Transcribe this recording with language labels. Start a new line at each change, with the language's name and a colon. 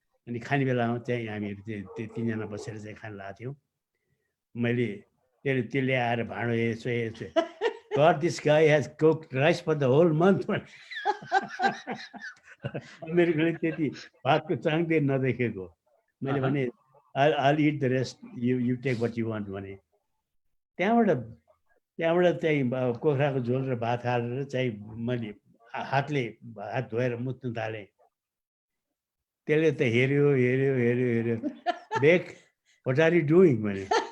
Nepali: अनि खाने बेलामा चाहिँ हामीहरू त्यो 3जना बसेर चाहिँ खान लागेको थियौँ। मैले त्यसले आएर भाँडो यसो
English: God, this guy has cooked rice for the whole month.
Nepali: अमेरिकनले त्यति भातको चाङदै नदेखेको। मैले भने
English: I'll eat the rest, you take what you want भने।
Nepali: त्यहाँबाट चाहिँ कुखुराको झोल र भात हालेर चाहिँ मैले हात धोएर मुत्न थालेँ। त्यसले त हेऱ्यो bake,
English: what are you doing
Nepali: भने।